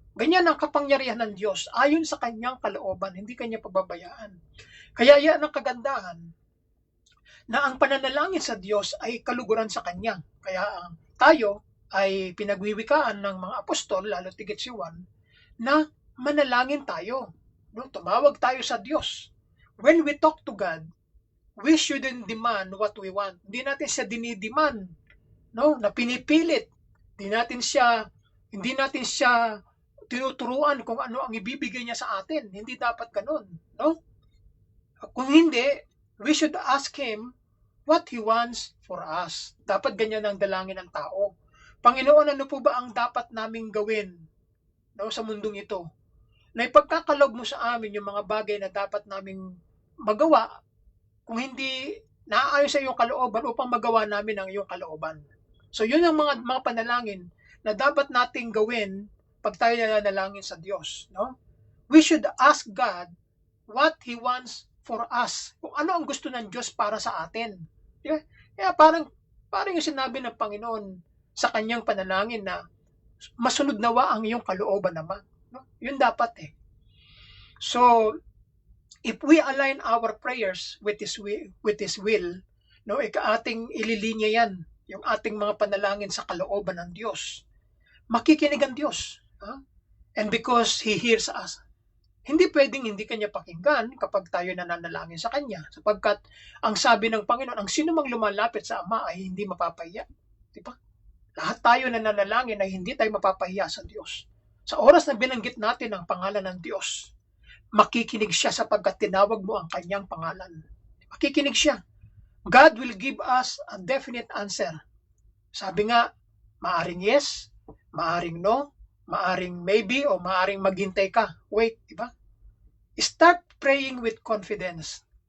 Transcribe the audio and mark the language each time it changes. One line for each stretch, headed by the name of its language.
Filipino: Ganyan ang kapangyarihan ng Diyos ayon sa kanyang kalooban, hindi kanya pababayaan. Kaya yan ang kagandahan na ang pananalangin sa Diyos ay kaluguran sa Kanya. Kaya tayo ay pinagwiwikaan ng mga apostol, lalo tigit si Juan, na manalangin tayo. No? Tumawag tayo sa Diyos.
English: When we talk to God, we shouldn't demand what we want.
Filipino: Hindi natin siya dinidemand, no? Na pinipilit. Hindi natin siya tinuturuan kung ano ang ibibigay niya sa atin. Hindi dapat ganun, no? Kung hindi,
English: we should ask Him what He wants for us.
Filipino: Dapat ganyan ang dalangin ng tao. Panginoon, ano po ba ang dapat naming gawin, no, sa mundong ito? Na ipagkakaloob mo sa amin yung mga bagay na dapat naming magawa kung hindi naaayon sa iyong kalooban upang magawa namin ang iyong kalooban. So yun ang mga panalangin na dapat nating gawin pag tayo nanalangin sa Diyos. No?
English: We should ask God what He wants for us.
Filipino: Kung ano ang gusto ng Diyos para sa atin.
English: Yeah?
Filipino: Kaya parang yung sinabi ng Panginoon sa kanyang panalangin na masunod nawa ang iyong kalooban naman. No? Yun dapat eh.
English: So, if we align our prayers with His will,
Filipino: no, ating ililinya yan, yung ating mga panalangin sa kalooban ng Diyos. Makikinig ang Diyos. Ha?
English: And because He hears us,
Filipino: hindi pwedeng hindi Kanya pakinggan kapag tayo nananalangin sa Kanya. Sapagkat ang sabi ng Panginoon, ang sino mang lumalapit sa Ama ay hindi mapapahiya. Di ba? Lahat tayo nananalangin ay hindi tayo mapapahiya sa Diyos. Sa oras na binanggit natin ang pangalan ng Diyos, makikinig siya sapagkat tinawag mo ang Kanyang pangalan. Makikinig siya.
English: God will give us a definite answer.
Filipino: Sabi nga, maaring yes, maaring no, maaring maybe, o maaring maghintay ka. Wait, di ba?
English: Start praying with confidence.